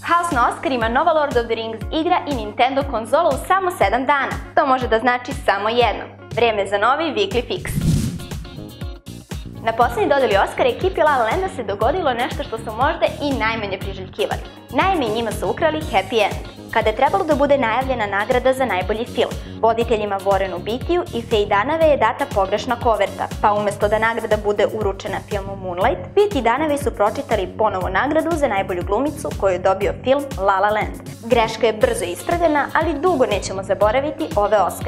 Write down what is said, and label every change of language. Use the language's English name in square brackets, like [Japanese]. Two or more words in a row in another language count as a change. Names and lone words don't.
[Serbian] Fox na Oscarima nova Lord of the Rings igra i Nintendo konzola u samo 7 dana. To može da znači samo jedno. Vreme za novi Weekly Fix. Na poslednji dodeli Oscara ekipi La La Landa se dogodilo nešto što su možda i najmanje priželjkivali. Naime, njima su ukrali [English] happy end. [Serbian] Kada je trebalo da bude najavljena nagrada za najbolji film, voditeljima Warrenu Beattyu i Faye Dunaway je data pogrešna koverta, pa umesto da nagrada bude uručena filmu Moonlight, Beatt i Dunaway su pročitali ponovo nagradu za najbolju glumicu koju je dobio film La La Land. Greška je brzo ispravljena, ali dugo nećemo zaboraviti ove Oscare.